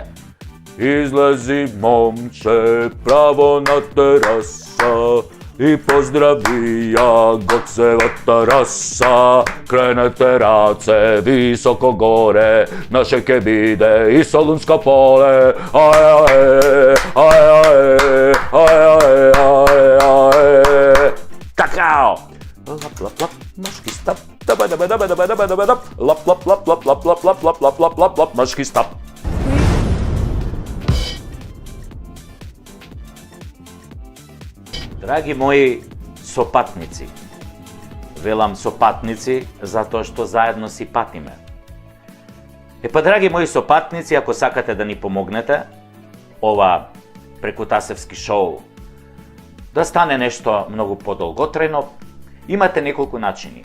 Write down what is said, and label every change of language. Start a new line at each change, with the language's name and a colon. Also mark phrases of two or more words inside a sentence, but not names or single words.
Macedonian: Излези, момче, право на тераса и поздрави ја Гоцева тераса. Кренете раце високо горе, наше ке биде и Солунско поле. Такао! Лап, лап, лап, мошки стап. Лап, лап, лап, лап, лап, лап, лап, лап, лап, лап, лап, лап, мошки стап. Драги мои сопатници, велам сопатници затоа што заедно си патиме. Драги мои сопатници, ако сакате да ни помогнете, ова Прекутасевски шоу да стане нешто многу подолготрајно, имате неколку начини.